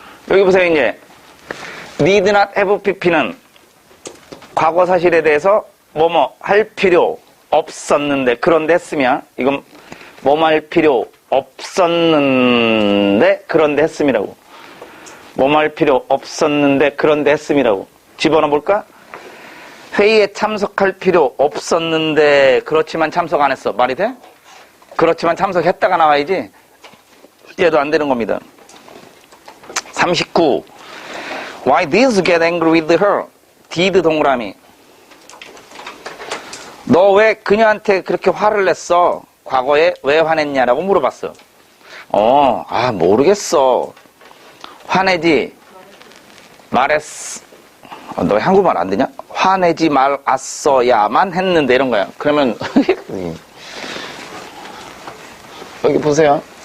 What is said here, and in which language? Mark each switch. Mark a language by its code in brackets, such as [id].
[ko] 여기 보세요, 이제. [en] need not have pp [ko] 는 과거 사실에 대해서 뭐뭐 할 필요 없었는데, 그런데 했으면, 이건 뭐뭐 할 필요 없었는데, 그런데 했음이라고. 뭐뭐 할 필요 없었는데, 그런데 했음이라고. 집어넣어 볼까? 회의에 참석할 필요 없었는데 그렇지만 참석 안 했어. 말이 돼? 그렇지만 참석했다가 나와야지. 얘도 안 되는 겁니다. 39. [en] Why did you get angry with her? [ko] did 동그라미. 너 왜 그녀한테 그렇게 화를 냈어? 과거에 왜 화냈냐라고 물어봤어. 모르겠어. 화내지 말했어. 너 한국말 안 되냐? 화내지 말았어야만 했는데 이런 거야. 그러면 여기 보세요.